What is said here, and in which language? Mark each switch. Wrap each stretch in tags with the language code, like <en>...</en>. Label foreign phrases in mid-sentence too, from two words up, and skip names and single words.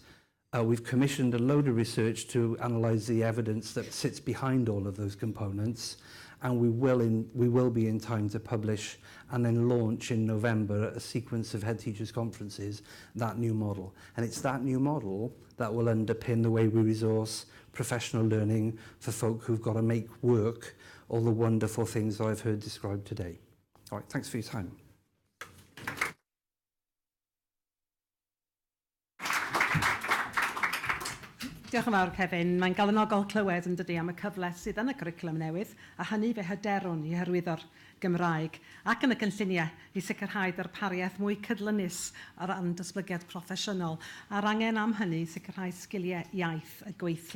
<en>We've commissioned a load of research to analyse the evidence that sits behind all of those components, and we will be in time to publish and then launch in November a sequence of head teachers conferences, that new model. And it's that new model that will underpin the way we resource professional learning for folk who've got to make work all the wonderful things that I've heard described today. All right, thanks for your time.</en> <cy>Diolch yn fawr, Kevin. Mae'n galonogol clywed yn dydi am y cyfle sydd yn y cwricwlwm newydd, a hynny fe hyderwn i hyrwyddo'r Gymraeg, ac yn y cynlluniau i sicrhau darpariaeth mwy cydlynus ar ran datblygiad proffesiynol, a'r angen am hynny sicrhau sgiliau iaith y gweithlu.</cy>